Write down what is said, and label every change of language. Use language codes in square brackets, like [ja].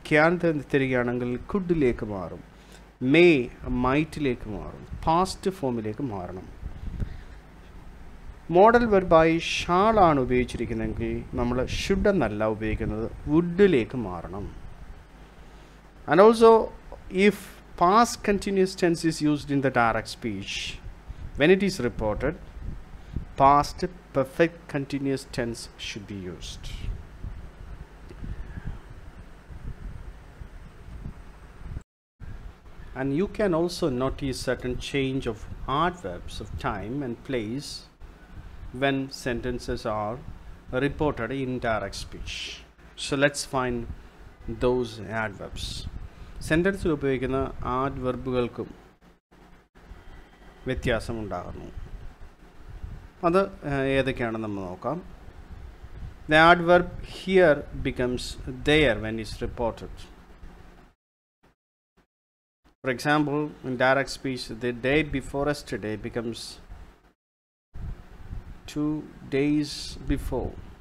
[ml] Can തന്നിരിക്കുകയാണെങ്കിൽ കുഡിലേക്ക് മാറും. May മൈറ്റിലേക്ക് മാറും. Past ഫോമിലേക്ക് മാറണം. മോഡൽ വെർബായി ഷാളാണ് ഉപയോഗിച്ചിരിക്കുന്നതെങ്കിൽ നമ്മൾ ഷുഡ് എന്നല്ല ഉപയോഗിക്കുന്നത്, വുഡിലേക്ക് മാറണം. [en] And also if past continuous tense is used in the direct speech, when it is reported, past perfect continuous tense should be used. And you can also notice certain change of adverbs of time and place when sentences are reported in direct speech. So let's find those adverbs. [ml] സെൻറ്റൻസിൽ ഉപയോഗിക്കുന്ന ആഡ്വെർബുകൾക്കും വ്യത്യാസമുണ്ടാകുന്നു. അത് ഏതൊക്കെയാണെന്ന് നമ്മൾ നോക്കാം. [en] The adverb here becomes there when it's reported. For example, in direct speech, the day before yesterday becomes 2 days before.